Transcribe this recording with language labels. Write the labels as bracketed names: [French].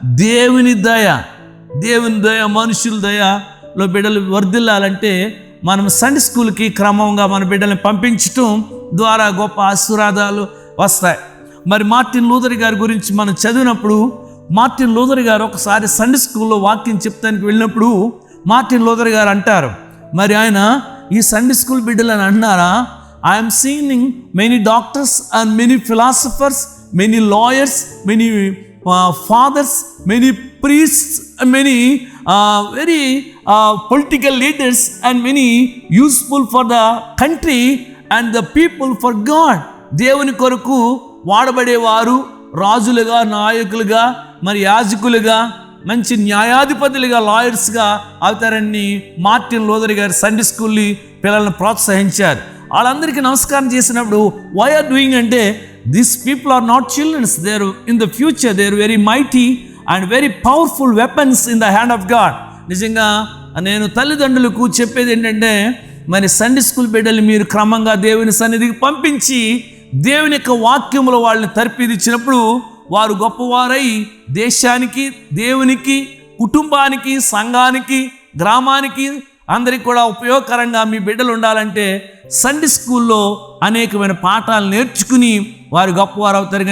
[Telugu] దేవుని దయ మనుషుల దయలో బిడ్డలు వర్ధిల్లాలంటే మనం సండే స్కూల్కి క్రమంగా మన బిడ్డల్ని పంపించటం ద్వారా గొప్ప ఆశీర్వాదాలు వస్తాయి. మరి మార్టిన్ లూథర్ గారి గురించి మనం చదివినప్పుడు, మార్టిన్ లూథర్ గారు ఒకసారి సండే స్కూల్లో వాక్యం చెప్తానికి వెళ్ళినప్పుడు మార్టిన్ లూథర్ గారు అంటారు, మరి ఆయన ఈ సండే స్కూల్ బిడ్డలు అని అంటున్నారా? [English] I'm seeing many doctors and many philosophers, many lawyers, many fathers, many priests, many very political leaders, and many useful for the country and the people for God. [Telugu] దేవుని కొరకు వాడబడేవారు రాజులుగా, నాయకులుగా, మరి యాజకులుగా, మంచి న్యాయాధిపతులుగా, లాయర్స్గా అవుతారని మార్టిన్ లూథర్ గారు సండే స్కూల్ పిల్లల్ని ప్రోత్సహించారు. వాళ్ళందరికీ నమస్కారం చేసినప్పుడు [English] Why are doing అంటే, these people are not children, they are in the future, they are very mighty and very powerful weapons in the hand of God. [Telugu] నిజంగా నేను తల్లిదండ్రులకు చెప్పేది ఏంటంటే, మరి సండే స్కూల్ బిడ్డలు మీరు క్రమంగా దేవుని సన్నిధికి పంపించి దేవుని యొక్క వాక్యములో వాళ్ళని తర్పిదిచ్చినప్పుడు వారు గొప్పవారై దేశానికి, దేవునికి, కుటుంబానికి, సంఘానికి, గ్రామానికి అందరికి కూడా ఉపయోగకరంగా మీ బిడ్డలు ఉండాలంటే సండే స్కూల్లో అనేకమైన పాఠాలు నేర్చుకుని వారు గొప్పవారు అవుతారు.